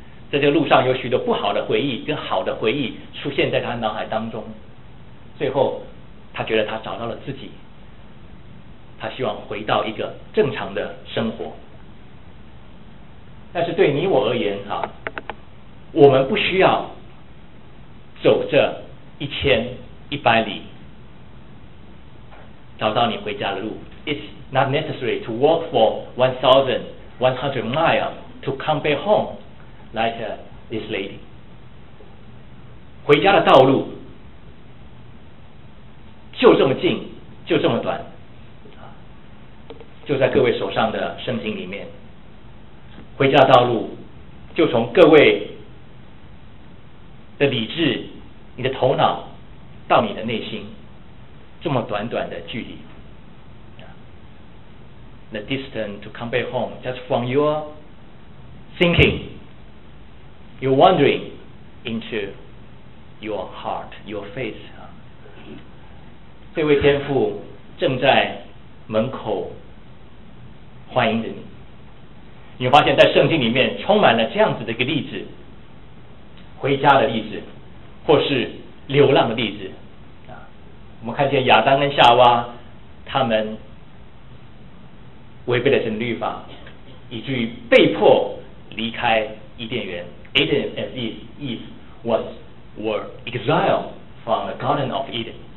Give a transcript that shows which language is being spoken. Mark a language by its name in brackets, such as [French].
[Chinese] 在这个路上有许多不好的回忆跟好的回忆出现在他脑海当中，最后他觉得他找到了自己，他希望回到一个正常的生活。但是对你我而言我们不需要走这1100里找到你回家的路。 [English] It's not necessary to walk for 1,100 miles to come back homeLike this lady. [Chinese] 回家的道路就这么近，就这么短，就在各位手上的圣经里面。回家的道路就从各位的理智，你的头脑到你的内心，这么短短的距离。 [English] The distance to come back home just from your thinkingYou're wandering into your heart, your faith. [Chinese] 这位天父正在门口欢迎着你。你发现在圣经里面充满了这样子的一个例子，回家的例子，或是流浪的例子。我们看见亚当跟夏娃，他们违背了神的律法，以至于被迫离开伊甸园。 [English] Adam and Eve were exiled from the Garden of Eden.